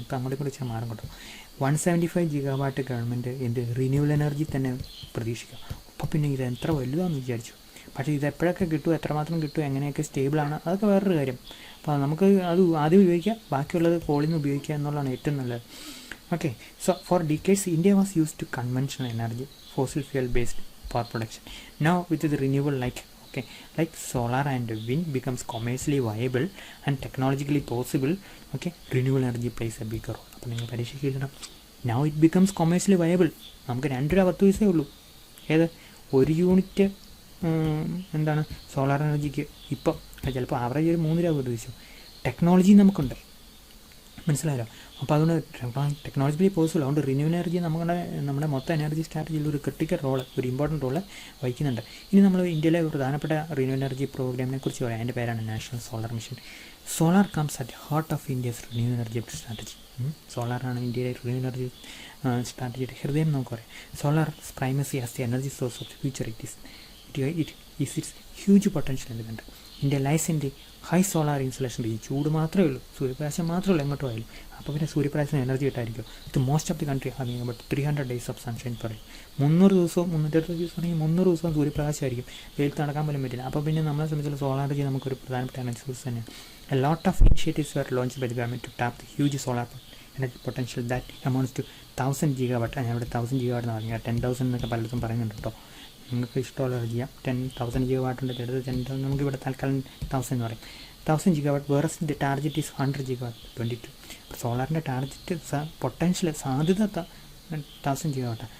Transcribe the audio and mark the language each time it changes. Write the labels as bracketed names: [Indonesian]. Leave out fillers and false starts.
[Malayalam] ഇപ്പോൾ അങ്ങോട്ട് കുറിച്ച് മാറും കേട്ടോ. 175 GW ഗവൺമെൻറ് എന്ത് റിന്യൂവൽ എനർജി തന്നെ പ്രതീക്ഷിക്കാം. അപ്പോൾ പിന്നെ ഇത് എത്ര വലുതാണെന്ന് വിചാരിച്ചു. പക്ഷേ ഇത് എപ്പോഴൊക്കെ കിട്ടും, എത്രമാത്രം കിട്ടും, എങ്ങനെയൊക്കെ സ്റ്റേബിളാണ്, അതൊക്കെ വേറൊരു കാര്യം. അപ്പോൾ നമുക്ക് അത് ആദ്യം ഉപയോഗിക്കുക, ബാക്കിയുള്ളത് കോളിൽ നിന്ന് ഉപയോഗിക്കുക എന്നുള്ളതാണ് ഏറ്റവും നല്ലത്. [English] Okay, so for decades India was used to conventional energy, fossil fuel based power production. Now with the renewable like solar and wind becomes commercially viable and technologically possible, renewable energy plays a bigger role. [Malayalam] അപ്പോൾ നിങ്ങൾ പരീക്ഷയ്ക്ക് എഴുതണം, [English] now it becomes commercially viable. [Malayalam] നമുക്ക് 2 രൂപ 10 പൈസയേ ഉള്ളൂ. ഏത് 1 unit എന്താണ് solar എനർജിക്ക് ഇപ്പോൾ ചിലപ്പോൾ ആവറേജ് ഒരു 3 രൂപ പ്രതീക്ഷിച്ചു. ടെക്നോളജി നമുക്കുണ്ട്, മനസ്സിലായല്ലോ. അപ്പോൾ അതുകൊണ്ട് ടെക്നോളജിക്കലി പോസിബിൾ. അതുകൊണ്ട് റിന്യൂവൽ എനർജി നമ്മുടെ മൊത്തം എനർജി സ്ട്രാറ്റജിയിൽ ഒരു ക്രിട്ടിക്കൽ റോള്, ഒരു ഇമ്പോർട്ടൻറ്റ് റോള് വഹിക്കുന്നുണ്ട്. ഇനി നമ്മൾ ഇന്ത്യയിലെ പ്രധാനപ്പെട്ട റിന്യൂവൽ എനർജി പ്രോഗ്രാമിനെ കുറിച്ച് പറയാം. അതിൻ്റെ പേരാണ് national solar mission. [English] Solar comes at heart of India's renewal energy strategy. [Malayalam] സോളാറാണ് ഇന്ത്യയിലെ റിന്യൂവൽ എനർജി സ്ട്രാറ്റജിയുടെ ഹൃദയം നമുക്ക് പറയാം. [English] Solar primacy as the energy source of the future. It is its huge potential in the country. India lies in the high solar insolation region. [Malayalam] ചൂട് മാത്രമേ ഉള്ളൂ, സൂര്യപ്രകാശം മാത്രമേ ഉള്ളൂ എങ്ങോട്ടും ആയാലും. അപ്പോൾ പിന്നെ സൂര്യപ്രകാശത്തിന് energy കിട്ടായിരിക്കും. [English] the most of the country having about 300 days of sunshine [Malayalam] പറയും. 300 ദിവസവും 360 ദിവസം ആണെങ്കിൽ 300 ദിവസവും സൂര്യപ്രകാശമായിരിക്കും. വെയിലത്ത് നടക്കാൻ പോലും പറ്റില്ല. അപ്പോൾ പിന്നെ നമ്മളെ സംബന്ധിച്ചുള്ള സോളാർ എനർജി നമുക്കൊരു പ്രധാനപ്പെട്ട എനർജി സോഴ്സ് തന്നെയാണ്. [English] A lot of initiatives were launched by the government to tap the huge solar energy potential that amounts to 1000 GW. [Malayalam] ഞാൻ ഇവിടെ 1000 GW എന്ന് പറഞ്ഞാൽ 10,000 എന്നൊക്കെ പലയിടത്തും പറയുന്നുണ്ട് കേട്ടോ. നിങ്ങൾക്ക് ഇഷ്ടമുള്ള ചെയ്യാം. 10,000 GW ഉണ്ട്, ചിലത് 10,000. നമുക്ക് ഇവിടെ തൽക്കാലം 1000 എന്ന് പറയും. 1000 GW വേറെ target is 100 GW 22. സോളാറിൻ്റെ target potential സാധ്യത 1000 GW.